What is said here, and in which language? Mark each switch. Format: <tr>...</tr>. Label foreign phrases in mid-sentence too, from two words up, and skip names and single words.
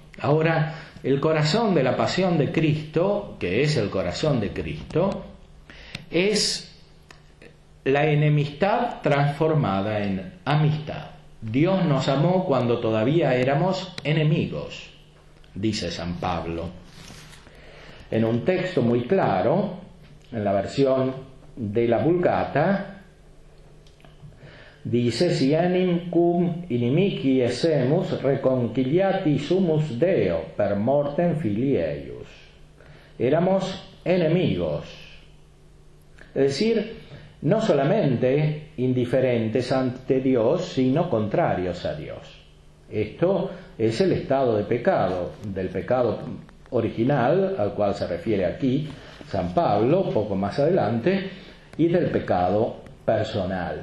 <es>Ahora, el corazón de la pasión de Cristo, que es el corazón de Cristo, es la enemistad transformada en amistad. Dios nos amó cuando todavía éramos enemigos, dice San Pablo. En un texto muy claro, en la versión de la Vulgata, dice:</es> <la>si enim cum inimici essemus reconciliati sumus Deo per mortem filii eius.</la> <es>Éramos enemigos, es decir, no solamente indiferentes ante Dios, sino contrarios a Dios. Esto es el estado de pecado, del pecado original, al cual se refiere aquí San Pablo, poco más adelante, y del pecado personal.</es>